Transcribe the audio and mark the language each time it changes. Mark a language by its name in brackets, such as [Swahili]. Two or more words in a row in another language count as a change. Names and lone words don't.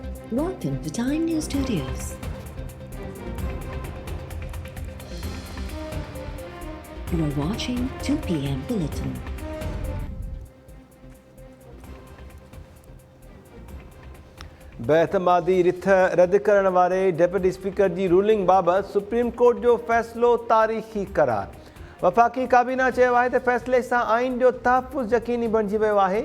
[English] Welcome to Time News Studios. You are watching 2 p.m. Bulletin. [Sindhi] बेतमादी रिथ रद्द करण वारे डेप्यूटी स्पीकर जी रूलिंग बाबत सुप्रीम कोर्ट जो फ़ैसिलो तारीख़ी करार। वफ़ाक़ी काबीना चयो आहे त फ़ैसिले सां आइन जो तहफ़्फ़ुज़ यकीनी बणिजी वियो आहे।